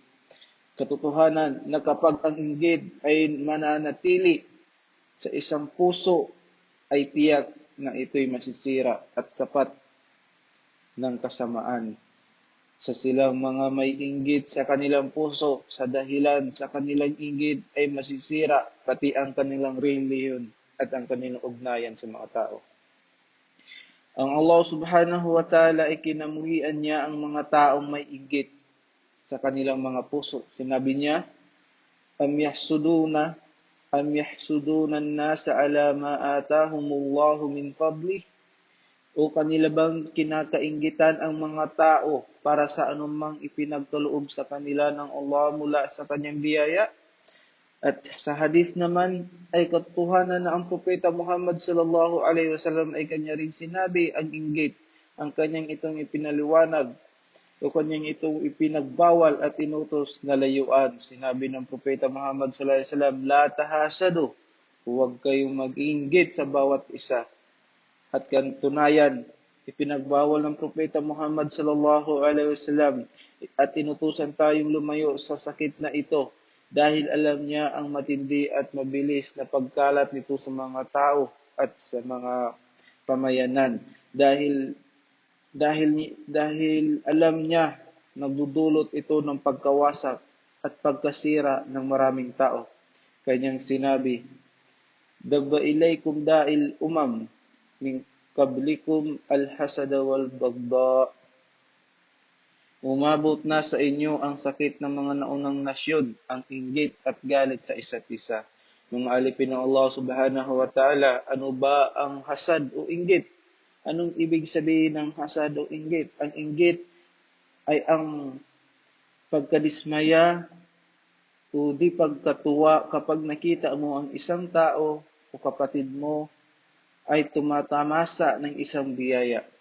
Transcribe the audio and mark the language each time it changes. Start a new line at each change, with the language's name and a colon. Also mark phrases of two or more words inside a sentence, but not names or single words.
Filipino: Katotohanan na kapag ang inggit ay mananatili sa isang puso, ay tiyak na ito'y masisira at sapat ng kasamaan. Sa silang mga may inggit sa kanilang puso, sa dahilan sa kanilang inggit ay masisira pati ang kanilang relihiyon at ang kanilang ugnayan sa mga tao. Ang Allah
Arabic: سبحانه وتعالى
Filipino: ay kinamuhian niya ang mga taong may inggit sa kanilang mga puso. Sinabi niya,
Arabic: أم يحسدون الناس على ما آتاهم الله من فضله?
Filipino: O kanila bang kinakainggitan ang mga tao para sa anumang ipinagkaloob sa kanila ng Allah mula sa kanyang biyaya? At sa hadith naman ay katotohanan na ang propeta Muhammad
Arabic: صلى الله عليه وسلم
Filipino: ay kanya rin sinabi ang inggit, ang kanyang itong ipinaliwanag o kanyang itong ipinagbawal at inutos na layuan. Sinabi ng propeta Muhammad
Arabic: صلى الله عليه وسلم لا تحاسدوا,
Filipino: huwag kayong mag-inggit sa bawat isa. At kantunayan, ipinagbawal ng propeta Muhammad
Arabic: صلى الله عليه وسلم
Filipino: at inutusan tayong lumayo sa sakit na ito dahil alam niya ang matindi at mabilis na pagkalat nito sa mga tao at sa mga pamayanan. Dahil alam niya nagdudulot ito ng pagkawasak at pagkasira ng maraming tao. Kanyang sinabi,
Arabic: دب إليكم داء الأمم من قبلكم الحسد والبغضاء.
Filipino: Umabot na sa inyo ang sakit ng mga naunang nasyon, ang inggit at galit sa isa't isa. Mga alipin ng Allah
Arabic: سبحانه وتعالى,
Filipino: ano ba ang hasad o inggit? Anong ibig sabihin ng hasad o inggit? Ang inggit ay ang pagkadismaya o di pagkatuwa kapag nakita mo ang isang tao o kapatid mo ay tumatamasa ng isang biyaya.